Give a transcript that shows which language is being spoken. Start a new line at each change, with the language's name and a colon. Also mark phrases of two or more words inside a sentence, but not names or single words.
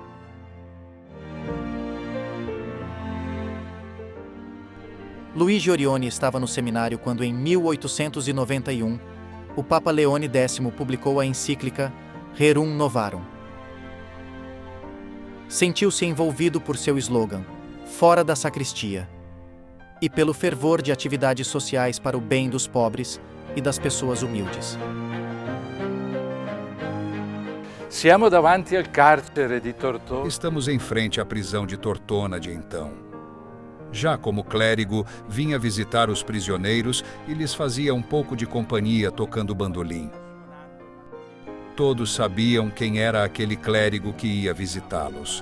Portuguese: Luigi Orione estava no seminário quando, em 1891, o Papa Leone X publicou a encíclica Rerum Novarum. Sentiu-se envolvido por seu slogan, fora da sacristia, e pelo fervor de atividades sociais para o bem dos pobres e das pessoas humildes.
Italian: Siamo davanti al carcere di Tortona.
Portuguese: Estamos em frente à prisão de Tortona de então. Já como clérigo, vinha visitar os prisioneiros e lhes fazia um pouco de companhia tocando bandolim. Todos sabiam quem era aquele clérigo que ia visitá-los.